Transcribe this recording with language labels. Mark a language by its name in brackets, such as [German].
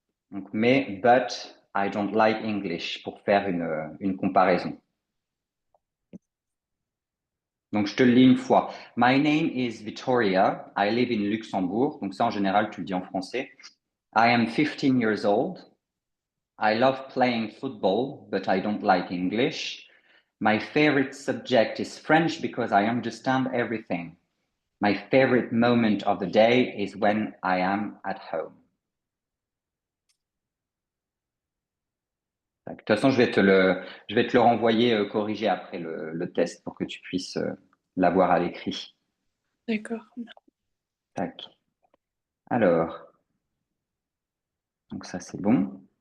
[English] Donc, mais, but, I don't like English, [French] pour faire une comparaison. Donc, je te le lis une fois. [English] My name is Victoria. I live in Luxembourg. [French] Donc, ça, en général, tu le dis en français. [English] I am 15 years old. I love playing football, but I don't like English. My favorite subject is French because I understand everything. My favorite moment of the day is when I am at home. [French] De toute façon, je vais te le renvoyer corrigé après le test pour que tu puisses l'avoir à l'écrit. D'accord. Tac. Alors, donc ça c'est bon.